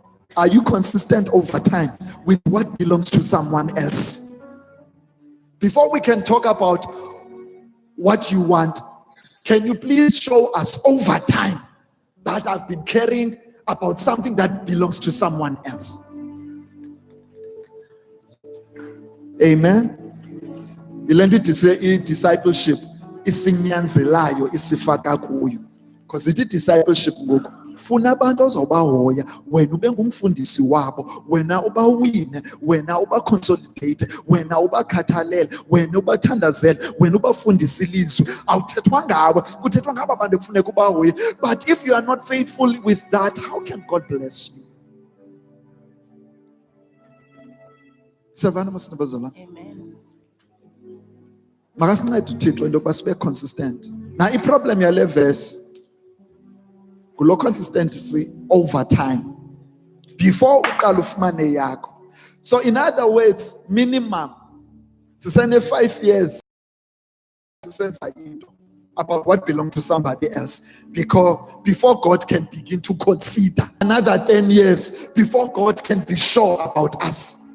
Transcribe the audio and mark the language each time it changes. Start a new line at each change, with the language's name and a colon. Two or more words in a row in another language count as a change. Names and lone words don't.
English: Are you consistent over time with what belongs to someone else? Before we can talk about what you want, can you please show us over time that I've been caring about something that belongs to someone else? Amen.
Xhosa: Ilento discipleship isinyanzelayo isifaka kuyo, because ithi discipleship ngoku funa abantu ozobahoya, wena ube ngumfundisi wabo, wena ubawine, wena ubaconsolidate, wena ubakhathalele, wena ubathandazele, wena ubafundisa ilizwi. Awuthethwa ngawe, kuthethwa ngaba bantu ekufuneka ubahoye.
English: But if you are not faithful with that, how can God bless you? Amen.
Xhosa: Makasincede uThixo into yokuba sibe consistent. Now i-problem yale verse kulo
English: consistency over time before
Xhosa: uqala ufumane yakho.
English: So in other words, minimum sisene 5 years
Xhosa: sisenza into
English: about what belongs to somebody else, because before God can begin to consider another 10 years before God can be sure about us.